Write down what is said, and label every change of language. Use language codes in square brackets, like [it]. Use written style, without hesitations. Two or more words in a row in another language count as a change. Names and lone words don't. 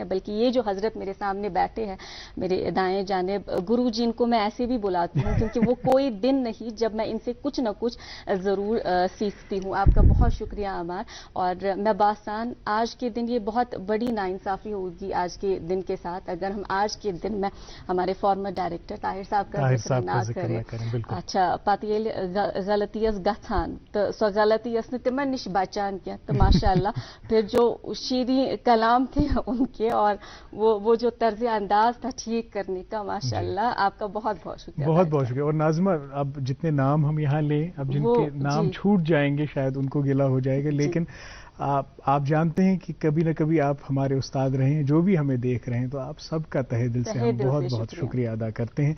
[ur] بلکہ یہ جو حضرت میرے سامنے بیٹھے ہیں میرے دائیں جانب, گرو جی ان کو میں ایسے بھی بلاتی ہوں کیونکہ وہ کوئی دن نہیں جب میں ان سے کچھ نہ کچھ ضرور سیکھتی ہوں. آپ کا بہت شکریہ عمار. اور میں باسان آج کے دن یہ بہت بڑی ناانصافی ہوگی آج کے دن کے ساتھ اگر ہم آج کے دن میں ہمارے [en] former director [ur] طاہر صاحب کا ذکر نہ کریں. [ks] اچھا پتہ ییٚلہِ غلطی ٲس گژھان تو سو غلطی ٲس نہٕ تِمن نش بچان کینٛہہ, [ur] تو ماشاء اللہ پھر جو شیریں کلام تھے ان کے اور وہ جو طرز انداز تھا ٹھیک کرنے کا, ماشاء اللہ آپ کا بہت بہت شکریہ. بہت بہت شکریہ. اور ناظمہ اب جتنے نام ہم یہاں لیں, اب جن کے نام چھوٹ جائیں گے شاید ان کو گلہ ہو جائے گا, لیکن آپ جانتے ہیں کہ کبھی نہ کبھی آپ ہمارے استاد رہے ہیں, جو بھی ہمیں دیکھ رہے ہیں, تو آپ سب کا تہہ دل سے ہم بہت بہت شکریہ ادا کرتے ہیں.